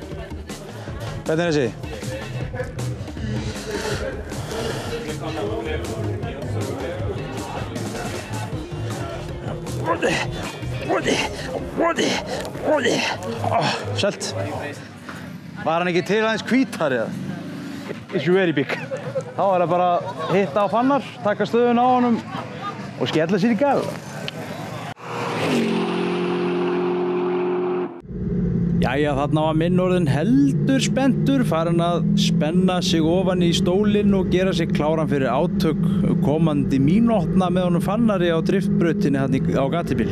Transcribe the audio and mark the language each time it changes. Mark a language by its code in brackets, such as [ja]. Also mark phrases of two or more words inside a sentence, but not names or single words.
[is] Hvernig er þessi? Selt. Var hann ekki til aðeins hvítari eða? [en] It's very big. [is] Þá er það bara að hitta á Fannar, taka stöðuna á honum og skella sér í galla. Jæja, þarna var minn orðinn heldur spenntur, farinn að spenna sig ofan í stólinn og gera sig kláran fyrir átök komandi mínútna með honum Fannari á driftbrautinni á gatibíl.